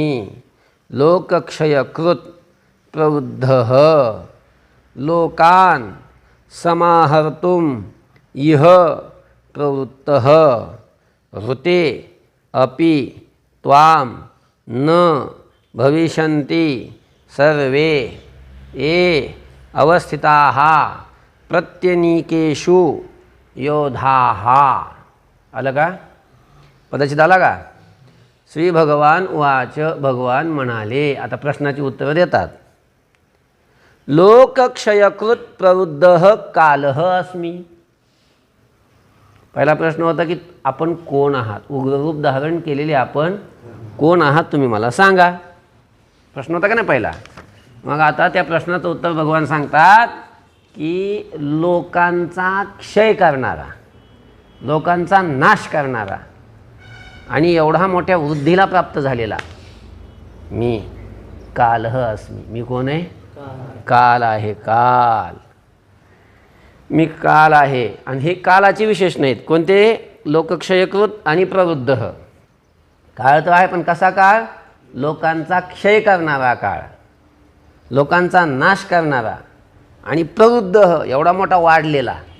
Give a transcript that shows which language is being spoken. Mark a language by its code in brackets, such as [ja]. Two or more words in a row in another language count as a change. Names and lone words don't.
[sa] लोकक्षयकृत् प्रवृद्धः लोकान् समाहर्तुम् इह प्रवृत्तः ऋते अपि त्वां न भविष्यन्ति सर्वे ये अवस्थिताः प्रत्यनीकेषु योधाः. [mr] आलं का? पदच्छेद आला का? [sa] श्री भगवान उवाच, [mr] भगवान म्हणाले. आता प्रश्नाची उत्तरं देतात. [sa] लोकक्षयकृत प्रवृद्ध कालः अस्मि. [mr] पहिला प्रश्न होता की आपण कोण आहात, उग्ररूप धारण केलेले आपण कोण आहात तुम्ही मला सांगा, प्रश्न होता का नाही पहिला. मग आता त्या प्रश्नाचं उत्तर भगवान सांगतात की लोकांचा क्षय करणारा, लोकांचा नाश करणारा आणि एवढा मोठ्या वृद्धीला प्राप्त झालेला मी [sa] कालः अस्मि. [mr] मी कोण आहे? काल आहे. काल, मी काल आहे. आणि हे कालाचे विशेष नाहीत. कोणते? लोकक्षयकृत आणि प्रवृद्ध. काळ तो आहे, पण कसा काळ? लोकांचा क्षय करणारा काळ, लोकांचा नाश करणारा आणि प्रवृद्ध, एवढा मोठा वाढलेला.